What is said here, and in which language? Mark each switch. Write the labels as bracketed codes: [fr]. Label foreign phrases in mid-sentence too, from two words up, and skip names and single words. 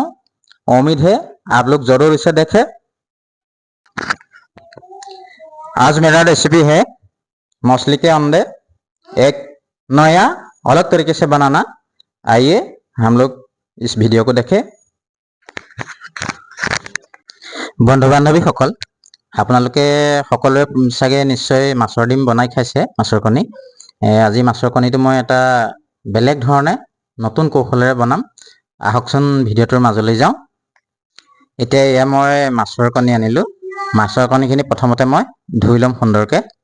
[hi] उम्मीद है आप लोग जरूर इसे देखें। आज मेरा रेसिपी है मछली के अंडे, एक नया अलग तरीके से बनाना। आइए हम लोग इस वीडियो को देखें। [as] বন্ধু বান্ধৱী সকল, আপোনালোকে সকলোৱে চাগে নিশ্চয় মাছৰ ডিম বনাই খাইছে, মাছৰ কণী। আজি মাছৰ কণীটো মই এটা বেলেগ ধৰণে নতুন কৌশলেৰে বনাম। আহকচোন ভিডিঅ'টোৰ মাজলৈ যাওঁ। এতিয়া এয়া মই মাছৰ কণী আনিলোঁ। মাছৰ কণীখিনি প্ৰথমতে মই ধুই ল'ম সুন্দৰকৈ।